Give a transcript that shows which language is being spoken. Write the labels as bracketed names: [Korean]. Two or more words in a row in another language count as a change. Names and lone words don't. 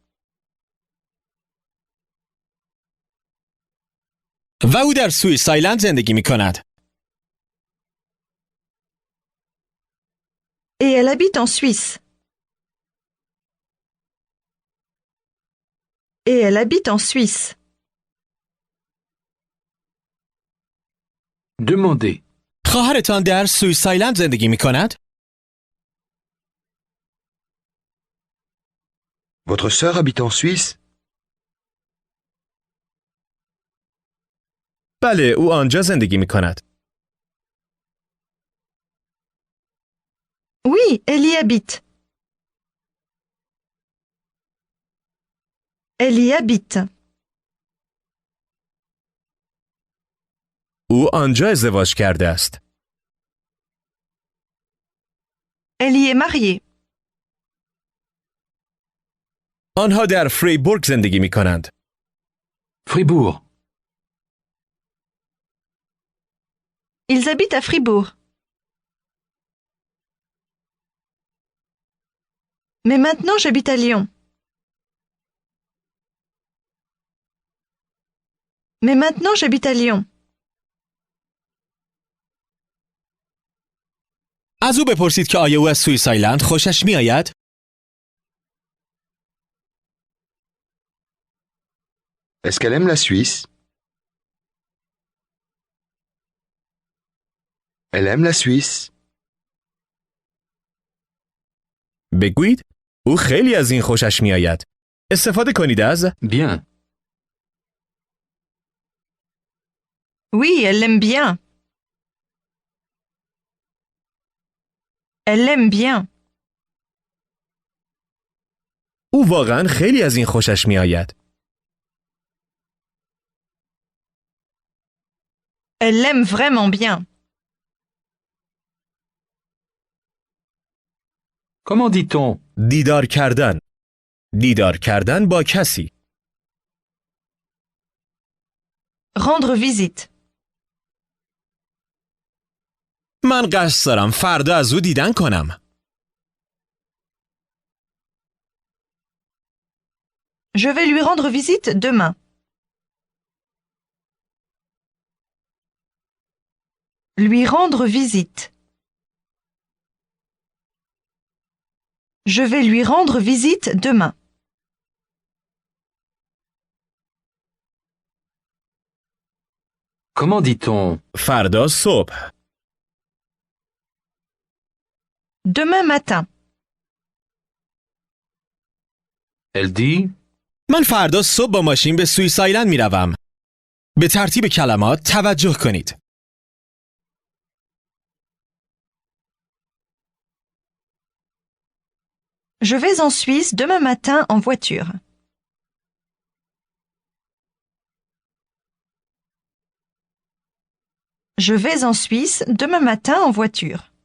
[Persian] و او در سوئیس آیلند زندگی می کند. [French] Et elle habite en Suisse. Et elle habite en Suisse. Demandez. [Persian] خواهرتان در سوئیس آیلند زندگی می کند؟ [French] Votre sœur habite en Suisse? [Persian] بله، او آنجا زندگی می کند. [French] Oui, elle y habite. Elle y habite. [Persian] او آنجا ازدواج کرده است. [French] Elle y est mariée. [Persian] آنها در فریبورگ زندگی می کنند. [French] Fribourg. Ils habitent à Fribourg. Mais maintenant j'habite à Lyon. Mais maintenant j'habite à Lyon. [Persian] از او بپرسید که آیا او از سوئیس آیلند خوشش می آید؟ [French] Est-ce qu'elle aime la Suisse? Elle aime la Suisse. [Persian] بگویید او خیلی از این خوشش می آید. استفاده کنید از [French] Bien. Oui, elle l'aime bien. Elle l'aime bien. [Persian] او واقعا خیلی از این خوشش می آید. [French] Elle l'aime vraiment bien. Comment dit-on? [Persian] دیدار کردن. دیدار کردن با کسی. [French] Rendre visite. [Persian] من قصد دارم فردا از او دیدن کنم. [French] Je vais lui rendre visite demain. Lui rendre visite. Je vais lui rendre visite demain. Comment dit-on? [Persian] فردا صبح. [French] Demain matin. Elle dit. [Persian] من فردا صبح با ماشین به سوئیس آیلند می روم. به ترتیب کلمات توجه کنید. [French] Je vais en Suisse demain matin en voiture. Je vais en Suisse demain matin en voiture.